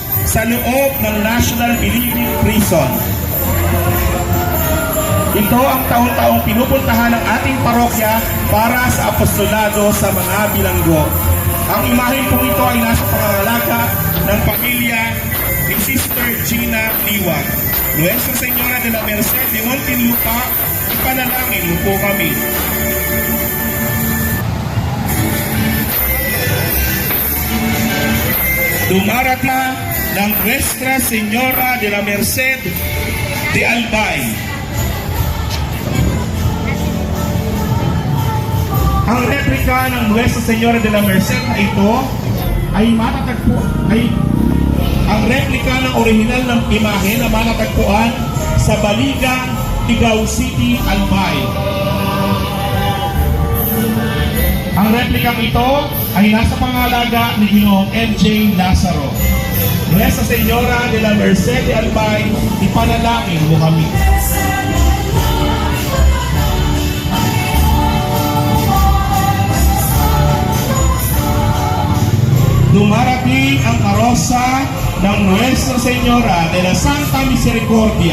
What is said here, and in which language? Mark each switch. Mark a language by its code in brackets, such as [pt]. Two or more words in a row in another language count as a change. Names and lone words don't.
[tl] sa loob ng National Bilibid Prison. Ito ang taon-taong pinupuntahan ng ating parokya para sa apostolado sa mga bilanggo. Ang imahe po ito ay nasa pangangalaga ng pamilya ni Sister Gina Liwag. Nuestra Señora de la Merced de Muntinlupa, ipanalangin mo po kami. Dumarating na ng Nuestra Señora de la Merced de Albay. Ang replika ng Nuestra Señora de la Merced na ito ay matatagpo ang replika ng orihinal ng imahe na matatagpuan sa Baligan, Igao City, Albay. Ang replikang ito ay nasa pangalaga ni Ginoong MJ Lazaro. Nuestra Señora de la Merced de Albay, ipanalangin mo kami. Dumarating ang karosa ng Nuestra Señora de la Santa Misericordia.